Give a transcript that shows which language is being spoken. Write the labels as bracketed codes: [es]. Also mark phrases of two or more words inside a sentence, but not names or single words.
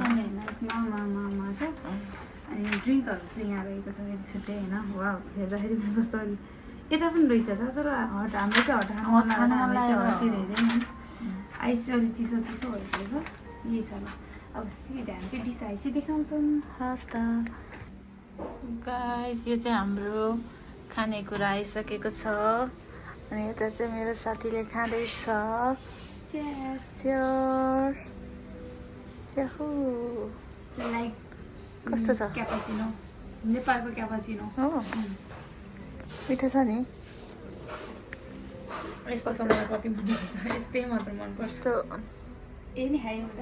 [ne] अनि होइन मामा छ अनि ड्रिङ्कहरू चाहिँ यहाँ रहेको छ फेरि छुट्टै होइन वा हेर्दाखेरि पनि कस्तो अलिक यता पनि रहेछ त तर हट हाम्रो चाहिँ हट खानु मन लाग्यो हटतिर हेऱ्यो नि आइस चाहिँ अलिक चिसो चिसो भएको छ यही छ ल अब सिट हामी चाहिँ डिस आइसी देखाउँछौँ हस् त गाइस यो चाहिँ हाम्रो खानेकुरा आइसकेको छ अनि यता चाहिँ मेरो साथीले खाँदैछ [en] Cheers. Cheers. Yahoo. [ne] लाइक कस्तो छ क्यापाचिनो नेपालको क्यापाचिनो हो मिठो छ नि यस्तो त मलाई कति मनपर्छ यस्तै मात्र मनपर्छ यस्तो ए नि खाइ एउटा